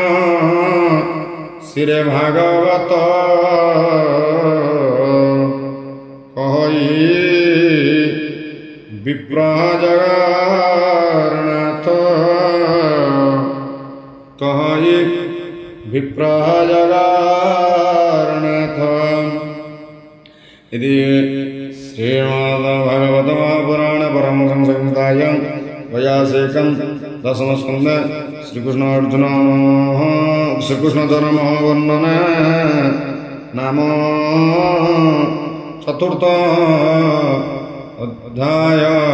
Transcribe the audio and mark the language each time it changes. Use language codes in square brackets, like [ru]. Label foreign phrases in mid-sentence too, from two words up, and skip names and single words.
[or] ଶିରେ ଭାଗବତ କହି ବିପ୍ର ଜଗନ୍ନାଥ କହି ବିପ୍ର ଜଗନ୍ନାଥ [sa] इति श्रीमद्भागवत महापुराण परमहंस संहितायां वैयासिकं दशमस्कन्धे श्रीकृष्ण जन्म वर्णन नाम चतुर्थ अध्याय।